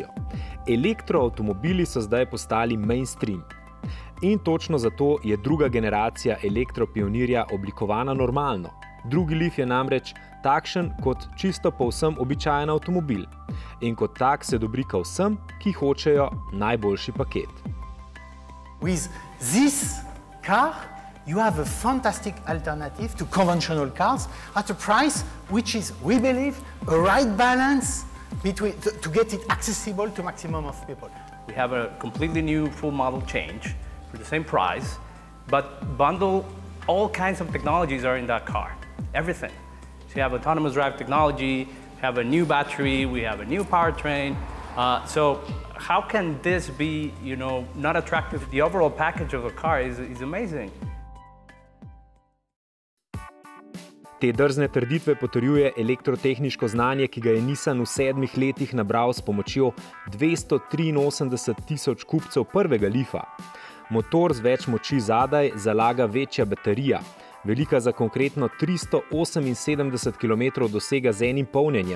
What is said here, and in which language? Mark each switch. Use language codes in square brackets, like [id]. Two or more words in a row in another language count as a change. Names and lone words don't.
[sl] Elektroavtomobili so zdaj postali mainstream. In točno zato je druga generacija elektropionirja oblikovana normalno. Drugi Leaf je namreč takšen kot čisto povsem običajen avtomobil. In kot tak se dobrika vsem, ki hočejo najboljši paket. [en] With this car, you have a fantastic alternative to conventional cars at a price which is, we believe, a right balance between to get it accessible to maximum of people. We have a completely new full model change for the same price, but bundle all kinds of technologies are in that car. Everything. So you have autonomous drive technology, we have a new battery, we have a new powertrain. So how can this be, not attractive? The overall package of a car is amazing. [sl] Te drzne trditve potrjuje elektrotehniško znanje, ki ga je Nissan v 7 letih nabral s pomočjo 283.000 kupcev prvega Leafa. Motor z več moči zadaj zalaga večja baterija, velika za konkretno 378 km dosega z enim polnjenjem.